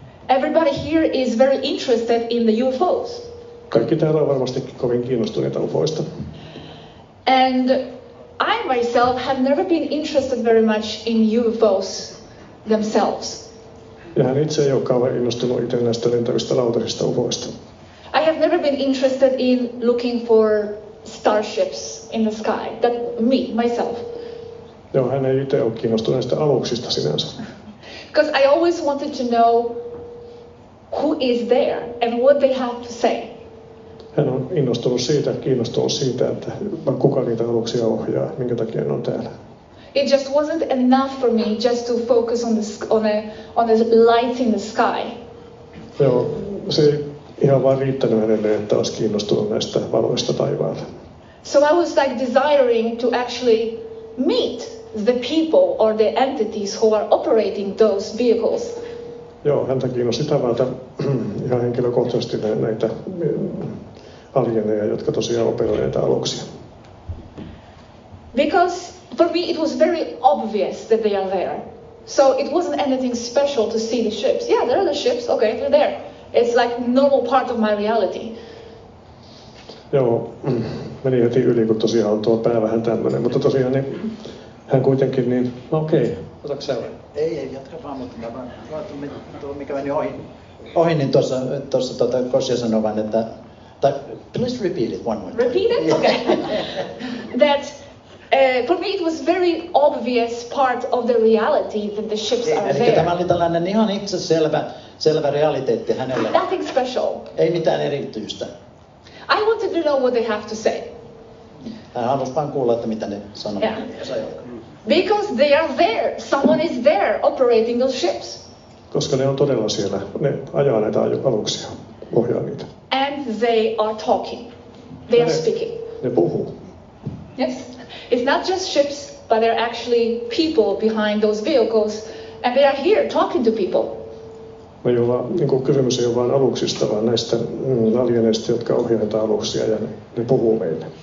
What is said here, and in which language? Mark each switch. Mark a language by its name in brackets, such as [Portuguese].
[English] Everybody here is very interested in the UFOs. [Finnish] Kaikki täällä on varmastikin kovin kiinnostuneita UFOista. [English] And I myself have never been interested very much in UFOs themselves. [Finnish] Ja hän itse ei ole kauhean innostunut itse näistä lentävistä lautasista UFOista. [English] I have never been interested in looking for starships in the sky. That myself. [Finnish] Joo, hän ei itse ole kiinnostunut näistä aluksista sinänsä. [English] Because I always wanted to know who is there and what they have to say. [Finnish] Hän on kiinnostunut siitä, että kuka niitä aluksia ohjaa, minkä takia ne on täällä. [English] It just wasn't enough for me just to focus on the lights in the sky. [Finnish] Joo, se ei ihan vaan riittänyt hänelle, että olisi kiinnostunut näistä valoista taivaalla. [English] So I was like desiring to actually meet the people or the entities who are operating those vehicles. [Finnish] Joo, häntä kiinnosti tavata ihan henkilökohtaisesti näitä alieneja, jotka tosiaan operoivat näitä aluksia. [English] Because for me it was very obvious that they are there. So it wasn't anything special to see the ships. Yeah, there are the ships, okay, they're there. It's like normal part of my reality. [Finnish] Joo, meni heti yli, kun tosiaan on tuo pää vähän tämmöinen, mutta tosiaan niin, hän kuitenkin niin, no okei, otatko sä? Ei, jatka vaan, mutta mä vaan, mikä meni ohi niin tuossa Gosia sanoi vaan, että, [English] please repeat it one more time. Repeat it? Okay. That for me it was very obvious part of the reality that the ships are [Finnish] eli [English] there. [Finnish] tämä oli tällainen ihan itse selvä realiteetti hänelle. [English] Nothing special. [Finnish] Ei mitään erityistä. [English] I wanted to know what they have to say. [Finnish] Hän halusi vain kuulla, että mitä ne sanoo. [English] Yeah. Because they are there. Someone is there operating those ships. [Finnish] Koska ne on todella siellä. Ne ajaa näitä aluksia, ohjaa niitä. [English] And they are talking. They are speaking. [Finnish] Ne puhuu. [English] Yes. It's not just ships, but they're actually people behind those vehicles. And they are here talking to people. [Finnish] Niin kysymys ei ole vain aluksista, vaan näistä alieneista, jotka ohjaa näitä aluksia ja ne puhuu meille.